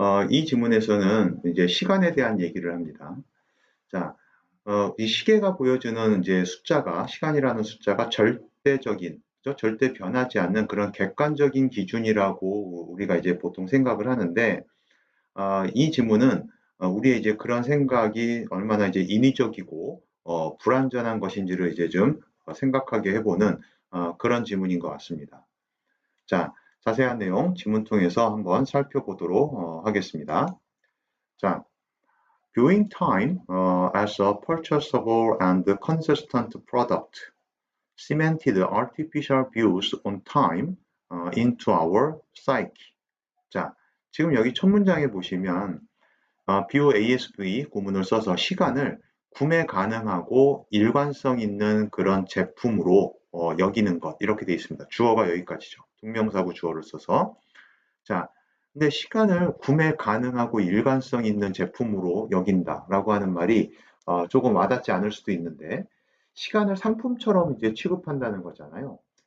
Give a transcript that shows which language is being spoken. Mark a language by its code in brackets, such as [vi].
[ko] 이 지문에서는 이제 시간에 대한 얘기를 합니다. 자, 이 시계가 보여주는 이제 숫자가, 시간이라는 숫자가 절대적인, 절대 변하지 않는 그런 객관적인 기준이라고 우리가 이제 보통 생각을 하는데, 이 지문은 우리의 이제 그런 생각이 얼마나 이제 인위적이고, 불완전한 것인지를 이제 좀 생각하게 해보는 그런 지문인 것 같습니다. 자, 자세한 내용 지문 통해서 한번 살펴보도록 하겠습니다. [en] 자, viewing time as a purchasable and consistent product cemented artificial views on time into our psyche. [ko] 자, 지금 여기 첫 문장에 보시면 BOASV 구문을 써서 시간을 구매 가능하고 일관성 있는 그런 제품으로 여기는 것 이렇게 되어 있습니다. 주어가 여기까지죠. 동명사구 주어를 써서 자, 근데 시간을 구매 가능하고 일관성 있는 제품으로 여긴다라고 하는 말이 조금 와닿지 않을 수도 있는데 시간을 상품처럼 이제 취급한다는 거잖아요.